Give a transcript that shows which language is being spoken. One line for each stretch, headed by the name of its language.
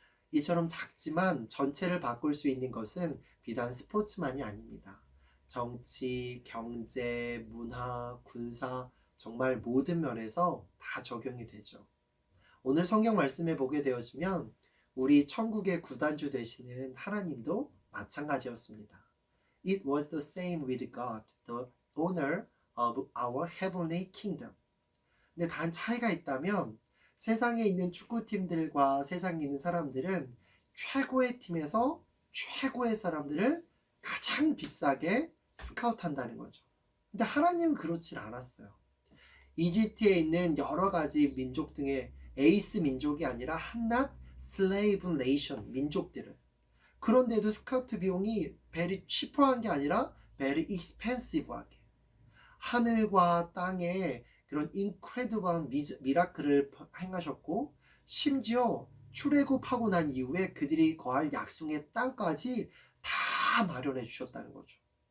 Korean: 이처럼 작지만 전체를 바꿀 수 있는 것은 비단 스포츠만이 아닙니다. 정치, 경제, 문화, 군사, 정말 모든 면에서 다 적용이 되죠. 오늘 성경 말씀에 보게 되어지면 우리 천국의 구단주 되시는 하나님도 마찬가지였습니다.
English: It was the same with God, the owner of our heavenly kingdom.
Korean: 근데 단 차이가 있다면 세상에 있는 축구팀들과 세상에 있는 사람들은 최고의 팀에서 최고의 사람들을 가장 비싸게 스카우트한다는 거죠. 근데 하나님은 그렇지 않았어요. 이집트에 있는 여러 가지 민족 등의 에이스 민족이 아니라 한낱 슬레이브 네이션 민족들을, 그런데도 스카우트 비용이
English: very cheap
Korean: 한 게 아니라
English: very expensive
Korean: 하게, 하늘과 땅에 그런 인크레디블한 미라클을 행하셨고, 심지어 출애굽하고 난 이후에 그들이 거할 약속의 땅까지 다 마련해 주셨다는 거죠.